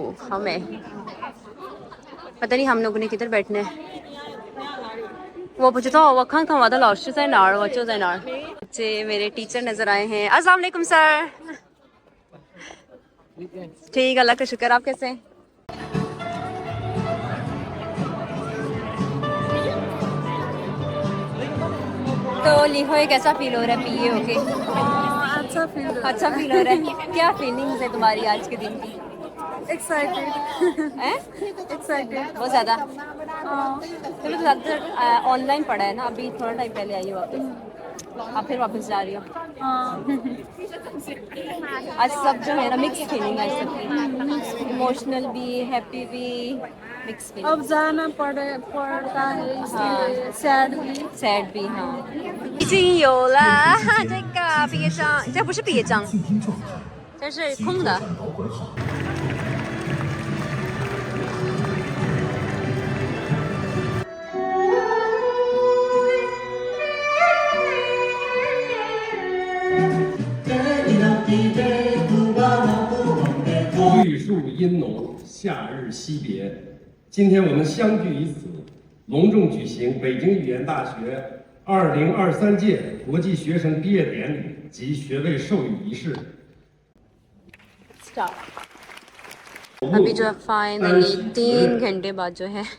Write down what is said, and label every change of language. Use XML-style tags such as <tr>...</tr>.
<hi>हमें पता नहीं हम लोगों ने किधर बैठना है।</hi> <zh>我不知道，我看看我的老师在哪儿，我就在哪儿。</zh> <hi>बच्चे मेरे टीचर नज़र आए हैं। अस्सलाम वालेकुम सर। ठीक, अल्लाह का शुक्र। आप कैसे हैं? तो लिखो कैसा फील हो रहा है पीए होके? अच्छा फील अच्छा फील हो रहा है। क्या फीलिंग्स है तुम्हारी आज के दिन की?</hi> <en>Excited.</en> <hi>हैं?</hi> <en>Excited.</en> <hi>बहुत ज़्यादा। चलो तो ज़्यादातर ऑनलाइन पढ़ा है ना, अभी थोड़ा टाइम पहले आई हो वापस। अब फिर वापस जा रही हो। आज सब जो है ना मिक्स फीलिंग है सबकी, इमोशनल भी, हैप्पी भी, मिक्स फीलिंग। अब जाना पड़ता है इसलिए सैड भी sad भी हाँ。</hi> <zh>已经有了这个毕业证，这不是毕业证，这是空的。绿树阴浓，夏日惜别。今天我们相聚于此，隆重举行北京语言大学2023届国际学生毕业典礼及学位授予仪式。</zh> <en>Start。</en> <hi>अभी जो है फाइनली 3 घंटे बाद जो है</hi>